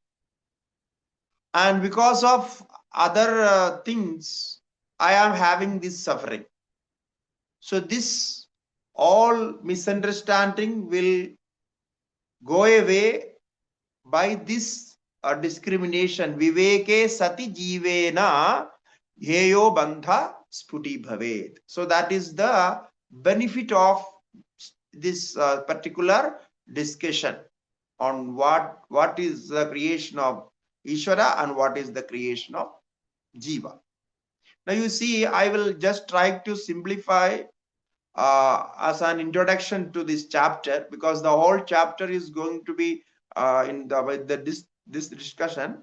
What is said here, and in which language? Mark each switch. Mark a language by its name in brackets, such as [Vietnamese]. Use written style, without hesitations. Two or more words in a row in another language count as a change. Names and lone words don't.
[English] And because of other things, I am having this suffering. So this all misunderstanding will go away by this discrimination. [Sanskrit] Viveke sati jivena heyo bandha sputi bhavet. [English] So that is the benefit of this particular discussion on what is the creation of Ishvara and what is the creation of Jiva. Now you see, I will just try to simplify as an introduction to this chapter, because the whole chapter is going to be this discussion.